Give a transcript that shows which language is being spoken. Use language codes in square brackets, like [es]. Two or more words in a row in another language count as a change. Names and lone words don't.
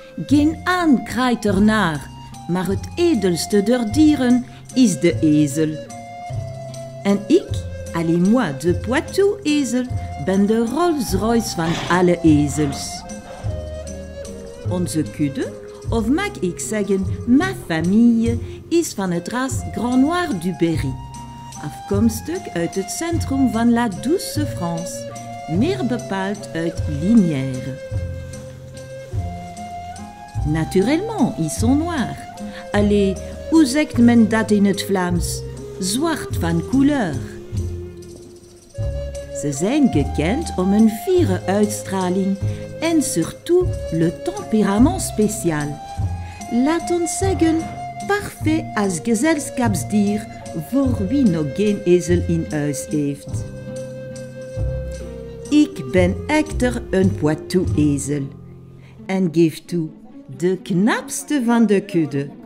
[nl] Geen aan kraait ernaar, maar het edelste der dieren is de ezel. En ik, [fr] allez moi [nl] de Poitou-ezel, ben de Rolls-Royce van alle ezels. Onze kudde, of mag ik zeggen, [fr] ma famille, [nl] is van het ras Grand Noir du Berry, afkomstig uit het centrum van La Douce France, meer bepaald uit Lignières. [fr] Naturellement, ils sont noirs. [nl] Allez, hoe zegt men dat in het Vlaams? Zwart van couleur. Ze zijn gekend om een fiere uitstraling en [fr] surtout le tempérament spécial. [nl] Laat ons zeggen, parfait als gezelschapsdier voor wie nog geen ezel in huis heeft. Ik ben echter een Poitou-ezel en geef toe, de knapste van de kudde.